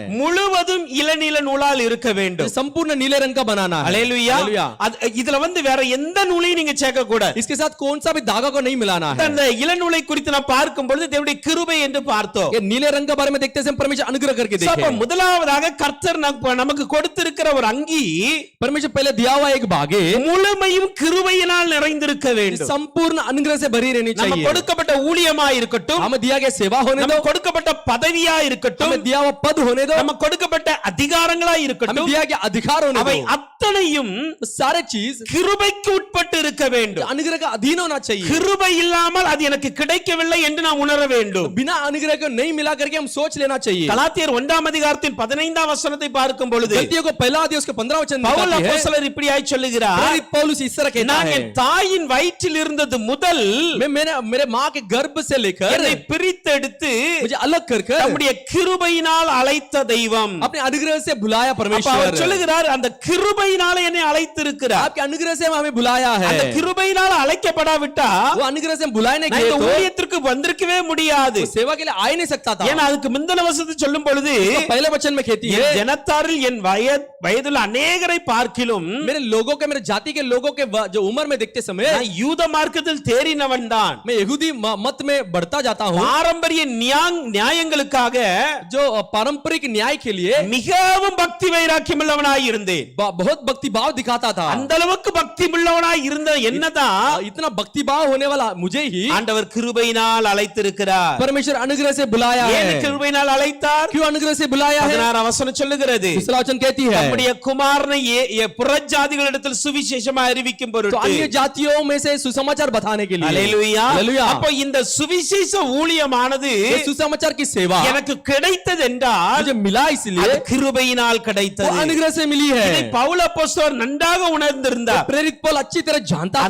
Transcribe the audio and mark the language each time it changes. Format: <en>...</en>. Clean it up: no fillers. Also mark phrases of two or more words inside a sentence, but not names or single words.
<ta>முழுவதும் இளநீல நூலால் இருக்க வேண்டும்</ta> <hi>संपूर्ण नीले रंग का बनाना है</hi> <ta>அல்லேலூயா</ta> <hi>हालेलुया।</hi> <ta>இதுல வந்து வேற எந்த நூலையும் நீங்க சேர்க்க கூடாது</ta> <hi>इसके साथ कौन सा भी धागा को नहीं मिलाना है</hi> <ta>அந்த இளநூலை குறித்து நாம் பார்க்கும் பொழுது தேவனுடைய கிருபை என்று பார்த்தோம்</ta> <hi>ये नीले रंग के बारे में देखते समय परमेश्वर अनुग्रह करके</hi> <ta>So, அப்ப</ta> <hi>देखे</hi> <ta>முதலாவதாக கர்த்தர் நமக்கு கொடுத்திருக்கிற ஒரு அங்கி</ta> <hi>परमेश्वर पहले दिया हुआ एक भागे</hi> <ta>முழுமையும் கிருபையினால் நிறைந்திருக்க வேண்டும்</ta> <hi>संपूर्ण अनुग्रह से भरी रहनी</hi> <ta>நம்ம</ta> <hi>चाहिए</hi> <ta>கொடுக்கப்பட்ட ஊழியமா இருக்கட்டும்</ta> <hi>हमें दिया गया सेवा होने</hi> <ta>நம்ம</ta> <hi>दो</hi> <ta>கொடுக்கப்பட்ட பதவியா இருக்கட்டும்</ta> <hi>हमें दिया हुआ पद होने दो</hi> <ta>நம்ம கொடுக்கப்பட்ட அதிகாரங்களா</ta> <hi>हमें</hi> <ta>இருக்கட்டும்</ta> <hi>दिया गया अधिकार होने</hi> <ta>அவை</ta> <hi>दो</hi> <ta>அத்தனையும்</ta> <hi>सारे चीज</hi> <ta>கிருபைக்கு உட்பட்டு இருக்க வேண்டும்</ta> <hi>अनुग्रह का अधीन होना चाहिए</hi> <ta>கிருபை இல்லாமல் அது எனக்கு கிடைக்கவில்லை என்று நாம் உணர வேண்டும்</ta> <hi>बिना अनुग्रह को नहीं मिला करके हम सोच लेना चाहिए</hi> <ta>கலாத்தியர் 1ஆம் அதிகாரத்தின் 15ஆம் வசனத்தை பார்க்கும் பொழுது</ta> <hi>गलतियों को पहला अध्याय उसके 15 वचन</hi> <ta>பவுல்</ta> <hi>दिखाती है</hi> <ta>அப்போஸ்தலர் இப்படியாய் சொல்லுகிறார்</ta> <hi>प्रेरित पौलुस इस तरह कहता</hi> <ta>நான்</ta> <hi>है</hi> <ta>என் தாயின் வயிற்றில் இருந்தது முதல்</ta> <hi>मेरे माँ के गर्भ से लेकर</hi> <ta>என்னை பிரித்தெடுத்து</ta> <hi>मुझे अलग कर कर</hi> <ta>நம்முடைய கிருபையினால் அழைத்த தெய்வம்</ta> <hi>अपने अनुग्रह से बुलाया</hi> <ta>அப்ப அவர்</ta> <hi>परमेश्वर</hi> <ta>சொல்லுகிறார் அந்த கிருபையினால என்னை அழைத்திருக்கிறார்</ta> <hi>आपके अनुग्रह से हमें बुलाया है</hi> <ta>அந்த கிருபையினால் அழைக்கப்படாவிட்டா</ta> <hi>वो अनुग्रह से हम बुलाए नहीं</hi> <ta>நான்</ta> <hi>गए</hi> <ta>இந்த</ta> <hi>तो</hi> <ta>ஊழியத்திற்கு வந்திருக்கவே முடியாது</ta> <hi>वो सेवा के लिए आ ही नहीं सकता था</hi> <ta>ஏன்னா அதுக்கு முந்தின வசனத்தை சொல்லும் பொழுது</ta> <hi>तो पहले वचन में कहती</hi> <ta>என்</ta> <hi>है</hi> <ta>ஜனத்தாரில் என் வயதுள்ள அநேகரை பார்க்கிலும்</ta> <hi>मेरे लोगों के मेरे जाति के लोगों के जो उम्र में देखते समय</hi> <ta>நான் யூத மார்க்கத்தில் தேறினவன் தான்</ta> <hi>मैं यहूदी मत में बढ़ता जाता हूँ</hi> <ta>பாரம்பரிய நியாயங்களுக்காக</ta> <hi>जो पारंपरिक न्याय के लिए</hi> <ta>மிகவும் பக்தி வைராக்கியம் உள்ளவனாய் இருந்தேன்</ta> <hi>बहुत भक्ति भाव दिखाता था</hi> <ta>அந்த அளவுக்கு பக்தி உள்ளவனாய் இருந்த என்னதான்</ta> <hi>इतना भक्ति भाव होने वाला मुझे ही</hi> <ta>ஆண்டவர் கிருபையினால் அழைத்திருக்கிறார்</ta> <hi>परमेश्वर अनुग्रह से बुलाया</hi> <ta>ஏன்</ta> <hi>है</hi> <ta>கிருபையினால் அழைத்தார்</ta> <hi>क्यों अनुग्रह से बुलाया है</hi> <ta>16 वचனம் சொல்லுகிறது</ta> <hi>दूसरा वचन कहती है</hi> <ta>நம்முடைய குமாரனை புறஜாதிகளிடத்தில் சுவிசேஷமா அறிவிக்கும்</ta> <hi>तो</hi> <ta>பொருட்டு</ta> <hi>अन्य जातियों में से सुसमाचार बताने के लिए</hi> <ta>அல்லேலூயா</ta> <hi>हालेलुया</hi> <ta>அப்ப இந்த சுவிசேஷ ஊழியமானது</ta> <hi>ये सुसमाचार की सेवा</hi> <ta>எனக்கு கிடைத்தது என்றால்</ta> <hi>मुझे मिला इसलिए</hi> <ta>அது கிருபையினால்</ta> <hi>वो</hi> <ta>கிடைத்தது</ta> <hi>अनुग्रह से मिली</hi> <ta>இதை</ta> <hi>है</hi> <ta>பவுல் அப்போஸ்தலர் நன்றாக உணர்ந்திருந்தார்</ta> <hi>प्रेरित पौल अच्छी तरह जानता था</hi>